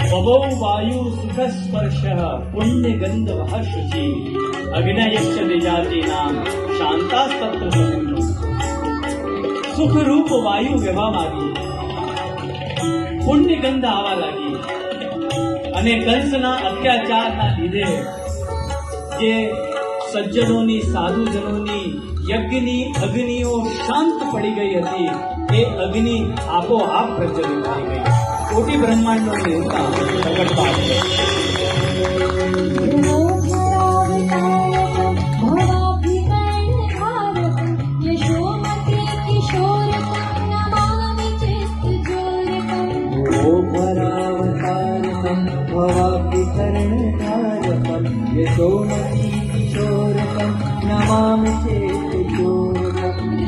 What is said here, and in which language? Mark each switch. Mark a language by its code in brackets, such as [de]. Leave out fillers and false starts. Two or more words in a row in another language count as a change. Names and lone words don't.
[sa] नभो वायु सुखस्पर्शः पुण्यगन्धवः शुचि अग्नयश्च द्विजातीनां शांतास्तत्र समुद्रम्. [gu] સુખરૂપ વાયુ વહેવા માંડી, પુણ્યગંધ આવવા લાગી અને કંસના અત્યાચારના લીધે જે સજ્જનોની સાધુજનોની યજ્ઞની અગ્નિઓ શાંત પડી ગઈ હતી એ અગ્નિ આપોઆપ પ્રજ્વલિત થઈ ગઈ. કોટી બ્રહ્માંડનો દેવતા પ્રગટ પામે. [sa] भरावतारकं भवाभिकरणधारकं यशोमती किशोरकं नमामि चेतचोरकम्.